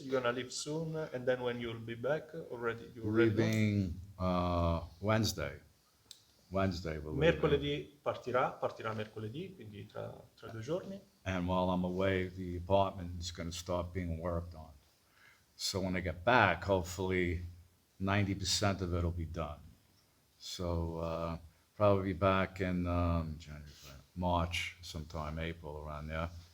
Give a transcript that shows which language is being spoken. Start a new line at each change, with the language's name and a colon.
English: You're gonna leave soon, and then when you'll be back, you're ready? Leaving Wednesday. Believe it.
Italian: Mercoledì partirà mercoledì, quindi tra 2 giorni.
English: And while I'm away, the apartment is going to start being worked on. So when I get back, hopefully 90% of it will be done. So probably be back in January, March, sometime April, around there.